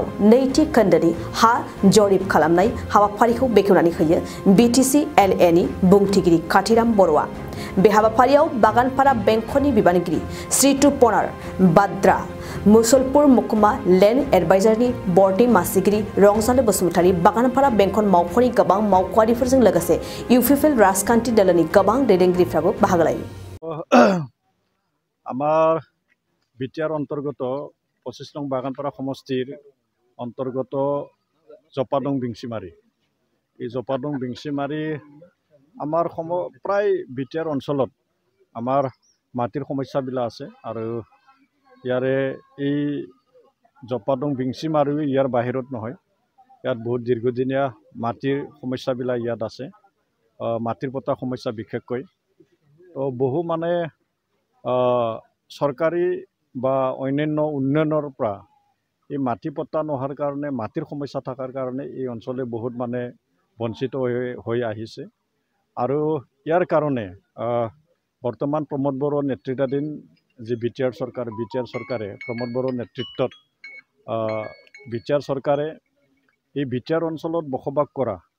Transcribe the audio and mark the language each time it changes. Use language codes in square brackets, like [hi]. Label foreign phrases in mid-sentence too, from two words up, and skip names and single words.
[brx] नैथि खोन्दोनि हा जरिब खालामनाय हाबाफारिखौ बेखेवनानै होयो बिटिसि एलएनि बुंथिगिरि काथिराम बर'आ बे हाबाफारियाव बागानपारा बेंखननि बिबानगिरि श्री टुपनार बाद्रा मुसलपुर मुकुमा लेन्ड एडभाइजारनि बर्डनि मासिगिरि रंजालु बसुमतारी बागानपारा बेंखन मावख'नि गोबां मावख'आरिफोरजों लोगोसे इउपिपिएल राजखान्थि दलनि गोबां दैदेनगिरिफ्राबो बाहागो लायो। [as] আমাৰ বিটিআৰ অন্তৰ্গত 25 নং বাগানপাৰা সমষ্টিৰ অন্তৰ্গত জপাদং বিংচিমাৰী এই জপাদং বিংসিমারি আমার প্রায় বিটিআর অঞ্চলত আমার মাটির সমস্যাবিলাক আছে আৰু ইয়াৰে এই জপাদং বিংসিমাৰিও ইয়াৰ বাহিৰত নহয় ইয়াত বহুত দীৰ্ঘদিনীয়া মাটিৰ সমস্যাবিলাক ইয়াত আছে মাটিৰ পট্টা সমস্যা বিশেষকৈ তো বহু মানে চৰকাৰী বা অন্যান্য উন্নয়নৰ পৰা এই মাটি পট্টা নোহোৱাৰ কাৰণে মাটিৰ সমস্যা থকাৰ কাৰণে এই অঞ্চলে বহুত মানে বঞ্চিত হৈ আহিছে আৰু ইয়াৰ কাৰণে বৰ্তমান প্ৰমদ বড়োৰ নেতৃত্বাধীন যে বিটিআৰ চৰকাৰে প্ৰমদ বড়োৰ নেতৃত্বত বিটিআৰ চৰকাৰে এই বিটিআৰ অঞ্চলত বসবাস কৰা